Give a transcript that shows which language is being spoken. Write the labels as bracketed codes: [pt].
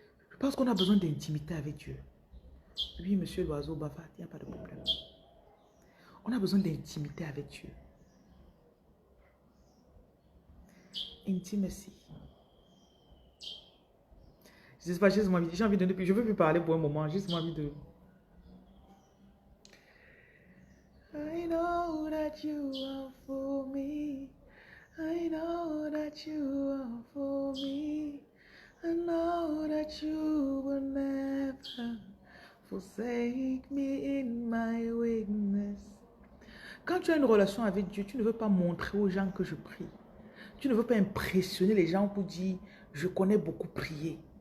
[fr] Je pense qu'on a besoin d'intimité avec Dieu. Oui, monsieur l'oiseau bavard, il n'y a pas de problème. On a besoin d'intimité avec Dieu. [en] Intimacy. [fr] Je sais pas, j'ai envie de... Je ne veux plus parler pour un moment, j'ai envie de... [en] I know that you are for me. I know that you are for me. I know that you will never Forsake me in my weakness. [fr] Quand tu as une relation avec Dieu, tu ne veux pas montrer aux gens que je prie. Tu ne veux pas impressionner les gens pour dire, je connais beaucoup prier.